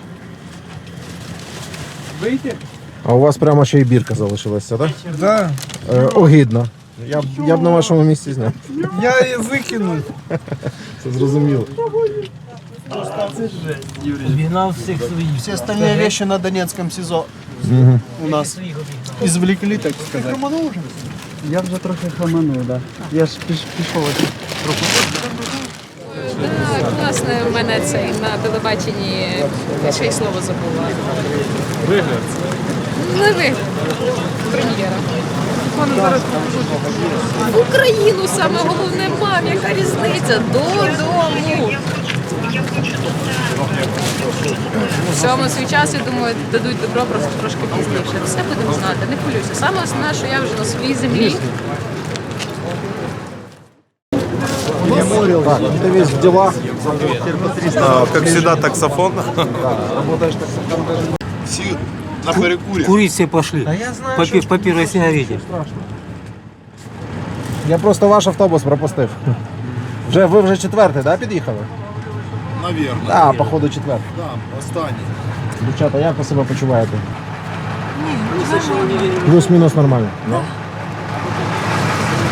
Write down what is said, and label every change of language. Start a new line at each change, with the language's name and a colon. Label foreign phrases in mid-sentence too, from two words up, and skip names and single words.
Ukrainian: Вийти? А у вас прямо ще й бірка залишилася, так?
Russian: Да.
Ukrainian: Огидно. Я б на вашому місці зняв. Я її викинув. Це зрозуміло. Обігнав всіх своїх.
Russian: Все остальные вещи на Донецком СИЗО у нас извлекли, так сказать.
Ukrainian: Я вже трохи хаманув, так. Я ж пішов. Власне, в мене цей на телебаченні ще й слово забула. Вигляд. Не вигляд. Прем'єра. В Україну саме головне, мам, яка різниця? Додому. Всьому свій час, я думаю, дадуть добро просто трошки пізніше. Все будемо знати, не хвилюйся. Саме основне, що я вже на своїй землі.
Russian: Так, ты весь в делах. Как всегда, таксофон. Работаешь таксофон.
Ukrainian: Всі на перекурі.
Russian: Курить все пошли. По первой сигарете.
Ukrainian: Я просто ваш автобус пропустив. Ви вже четвертий, да, під'їхали? Навірно. Так, походу четвертий. Да, останній. Дівчата, як ви себе почуваєте? Плюс-мінус нормально.